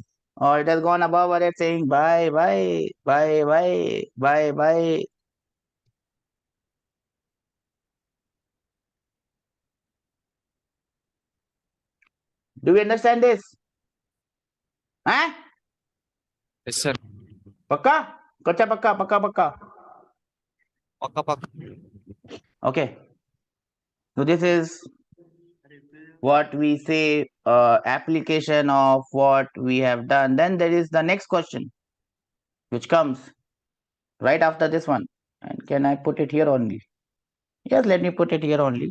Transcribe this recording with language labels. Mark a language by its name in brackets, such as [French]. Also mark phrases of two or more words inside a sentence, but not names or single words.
[English] Or it has gone above our head saying bye, bye, bye, bye, bye, bye. Do we understand this? Huh? Yes, sir. Pakka? [Hindi] कच्चा पक्का, पक्का, पक्का. पक्का, पक्का. [English] Okay. So this is what we say application of what we have done. Then there is the next question which comes right after this one. And can I put it here only? Yes, let me put it here only.